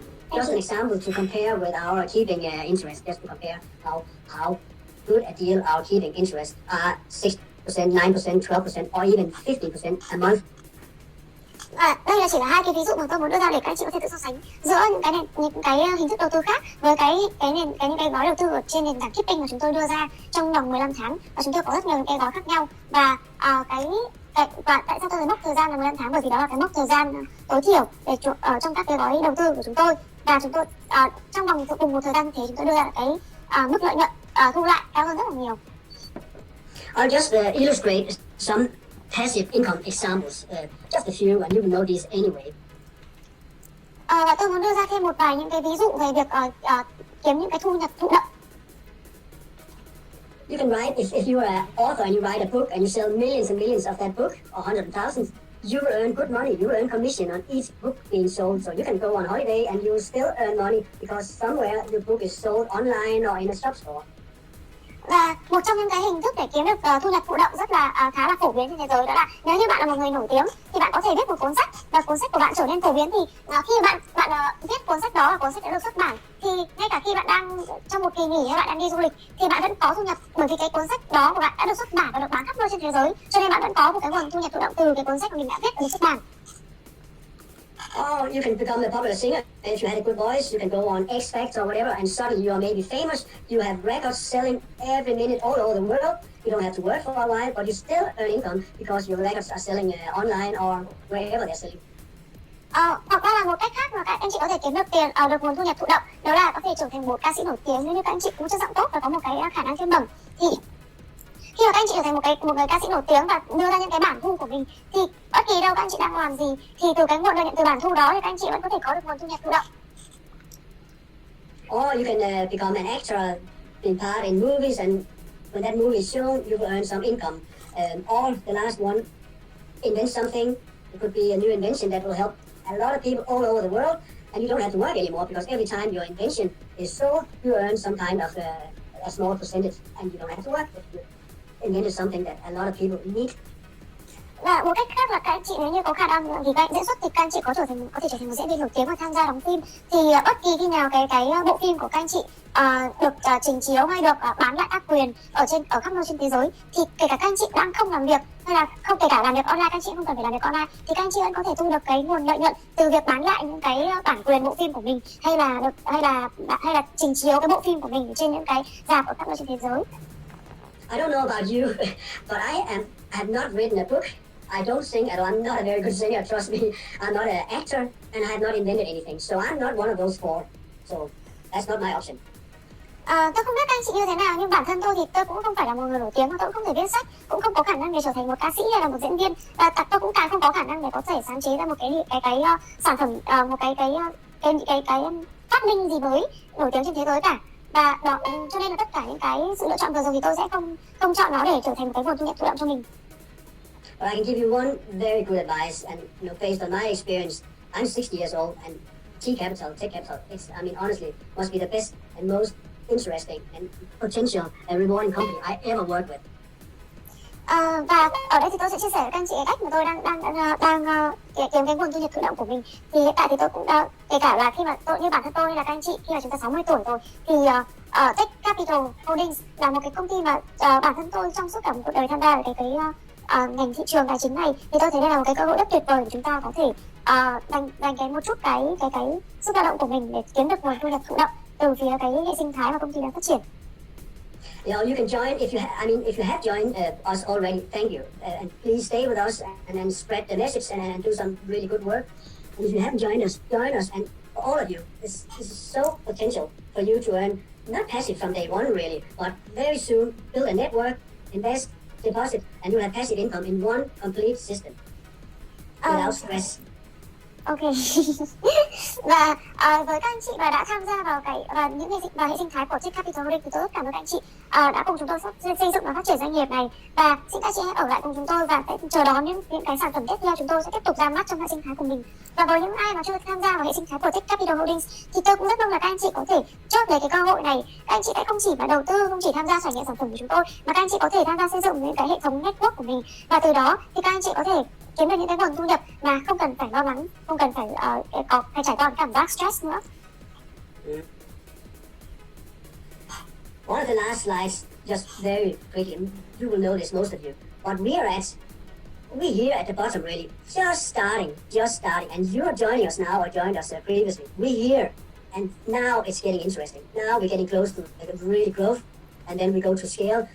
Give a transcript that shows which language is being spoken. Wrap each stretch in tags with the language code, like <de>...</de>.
<en>Just an example to compare with our keeping interest, just to compare how good a deal our keeping interest are 6%, 9%, 12%, or even 15% a month.</en> <vi>Và đây là chỉ là hai cái ví dụ mà tôi muốn đưa ra để các anh chị có thể tự so sánh giữa những cái hình thức đầu tư khác với những cái gói đầu tư ở trên nền tảng Keeping mà chúng tôi đưa ra trong vòng 15 tháng, và chúng tôi có rất nhiều những cái gói khác nhau. Và và tại sao tôi thấy mốc thời gian là 15 tháng, bởi vì đó là cái mốc thời gian tối thiểu để trong các cái gói đầu tư của chúng tôi, và chúng tôi trong vòng cùng một thời gian thế chúng tôi đưa ra cái mức lợi nhuận thu lại cao hơn rất là nhiều.</vi> <en>I'll just illustrate some passive income examples, just a few, and you will know these anyway.</en> <vi>Và tôi muốn đưa ra thêm một vài những cái ví dụ về việc kiếm những cái thu nhập thụ động.</vi> <en>You can write, if you are an author and you write a book and you sell millions and millions of that book, or hundreds of thousands, you will earn good money. You will earn commission on each book being sold. So you can go on holiday and you will still earn money because somewhere your book is sold online or in a shop store.</en> <vi>Và một trong những cái hình thức để kiếm được thu nhập thụ động rất là khá là phổ biến trên thế giới, đó là nếu như bạn là một người nổi tiếng thì bạn có thể viết một cuốn sách, và cuốn sách của bạn trở nên phổ biến, thì khi bạn viết cuốn sách đó và cuốn sách đã được xuất bản, thì ngay cả khi bạn đang trong một kỳ nghỉ hay bạn đang đi du lịch thì bạn vẫn có thu nhập, bởi vì cái cuốn sách đó của bạn đã được xuất bản và được bán khắp nơi trên thế giới, cho nên bạn vẫn có một cái nguồn thu nhập thụ động từ cái cuốn sách của mình đã viết và được xuất bản.</vi> <en>Or you can become a popular singer. If you had a good voice, you can go on X Factor or whatever, and suddenly you are maybe famous. You have records selling every minute all over the world. You don't have to work for a while, but you still earn income because your records are selling online or wherever they're selling.</en> <vi>Hoặc là một cách khác mà các anh chị có thể kiếm được tiền, được nguồn thu nhập thụ động, đó là có thể trở thành một ca sĩ nổi tiếng. Nếu như các anh chị cũng chất giọng tốt và có một cái khả năng thiên bẩm, thì khi mà các anh chị trở thành một người ca sĩ nổi tiếng và đưa ra những cái bản thu của mình, thì bất kỳ đâu các anh chị đang làm gì thì từ cái nguồn lợi nhuận từ bản thu đó thì các anh chị vẫn có thể có được nguồn thu nhập thụ động.</vi> <en>Or you can become an actor, in part in movies, and when that movie is shown, you will earn some income. Or the last one, invent something. It could be a new invention that will help a lot of people all over the world, and you don't have to work anymore because every time your invention is sold, you earn some kind of a small percentage, and you don't have to work. You invented something that a lot of people need.</en> <vi>Và một cách khác là các anh chị nếu như có khả năng thì các diễn xuất thì các anh chị có thể trở thành một diễn viên nổi tiếng và tham gia đóng phim, thì bất kỳ khi nào cái bộ phim của các anh chị được trình chiếu hay được bán lại các quyền ở khắp nơi trên thế giới, thì kể cả các anh chị đang không làm việc hay là không, kể cả làm việc online, các anh chị không cần phải làm việc online, thì các anh chị vẫn có thể thu được cái nguồn lợi nhuận từ việc bán lại những cái bản quyền bộ phim của mình, hay là trình chiếu cái bộ phim của mình trên những cái rạp ở khắp nơi trên thế giới.</vi> <en>I don't know about you, but I have not written a book. I don't sing at all. I'm not a very good singer, trust me. I'm not an actor, and I have not invented anything. So I'm not one of those four. So that's not my option.</en> <vi>Tôi không biết các anh chị như thế nào, nhưng bản thân tôi thì tôi cũng không phải là một người nổi tiếng, và tôi cũng không thể viết sách, cũng không có khả năng để trở thành một ca sĩ hay là một diễn viên, và tôi cũng càng không có khả năng để có thể sáng chế ra một cái sản phẩm, một cái phát minh gì mới nổi tiếng trên thế giới cả. Và đó, cho nên là tất cả những cái sự lựa chọn vừa rồi thì tôi sẽ không chọn nó để trở thành một cái nguồn thu nhập thụ động cho mình.</vi> <en>But I can give you one very good advice, and based on my experience, I'm 60 years old, and TCapital, I mean, honestly, must be the best and most interesting and potential and rewarding company I ever worked with.</en> <vi>Và ở đây thì tôi sẽ chia sẻ với các anh chị cái cách mà tôi đang kiếm cái nguồn thu nhập thụ động của mình. Thì hiện tại thì tôi cũng kể cả là khi mà như bản thân tôi hay là các anh chị khi mà chúng ta 60 tuổi rồi, thì TechCapital Holdings là một cái công ty mà bản thân tôi trong suốt cả một cuộc đời tham gia vào cái ngành thị trường tài chính này, thì tôi thấy đây là một cái cơ hội rất tuyệt vời để chúng ta có thể dành một chút cái sức lao động của mình để kiếm được nguồn thu nhập thụ động từ phía cái hệ sinh thái mà công ty đang phát triển.</vi> <en>You know, you can join if you have joined us already. Thank you, and please stay with us and spread the message and do some really good work. And if you haven't joined us, join us. And for all of you, this is so potential for you to earn not passive from day one really, but very soon build a network, invest, deposit, and you have passive income in one complete system without stress. Ok.</en> <vi>Và với các anh chị mà đã tham gia vào vào hệ sinh thái của Tcapital Holdings thì tôi rất cảm ơn các anh chị đã cùng chúng tôi xây dựng và phát triển doanh nghiệp này, và xin các chị hãy ở lại cùng chúng tôi và sẽ chờ đón những cái sản phẩm tiếp theo chúng tôi sẽ tiếp tục ra mắt trong hệ sinh thái của mình. Và với những ai mà chưa tham gia vào hệ sinh thái của Tcapital Holdings thì tôi cũng rất mong là các anh chị có thể chốt lấy cái cơ hội này. Các anh chị sẽ không chỉ mà đầu tư, không chỉ tham gia trải nghiệm sản phẩm của chúng tôi, mà các anh chị có thể tham gia xây dựng những cái hệ thống network của mình, và từ đó thì các anh chị có thể kiếm được những cái nguồn thu nhập mà không cần phải lo lắng, không cần phải trải qua cảm giác stress nữa.</vi> <en>One of the last slides, just very quickly, you will know this, most of you. But we are at we here at the bottom really just starting, and you are joining us now or joined us previously. We here, and now it's getting interesting. Now we're getting close to really growth, and then we go to scale.</en>